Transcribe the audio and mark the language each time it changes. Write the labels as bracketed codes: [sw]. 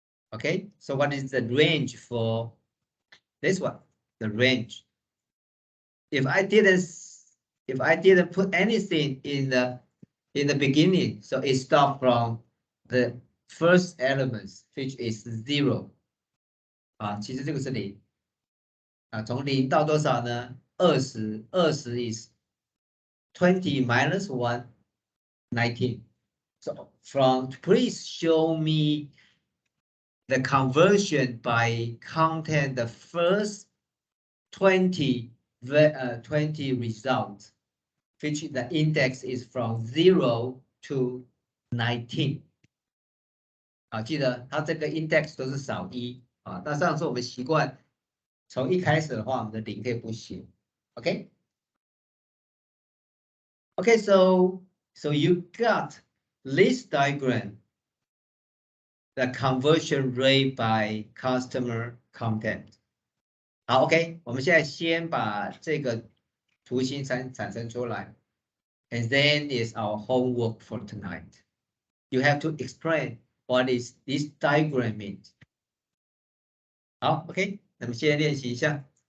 [en] Okay, so what is the range for this one? The range. If I didn't put anything in the beginning, so it starts from the first elements, which is 0. [zh] 其实这个是0。从0到多少呢？ [en] 20 is 20 minus 1, 19. So please show me the conversion by content, the first 20 results, which the index is from 0 to 19. [zh] 记得它这个 index 都是少1那上次我们习惯从一开始的话，我们的0可以不写 ，OK？ [en] Okay, so you got this diagram. the conversion rate by customer content。 [zh] 好 ，OK， 我们现在先把这个图形产生出来 ， [en] and then is our homework for tonight. You have to explain what is this diagram mean. [zh] 好 ，OK， 那么先练习一下。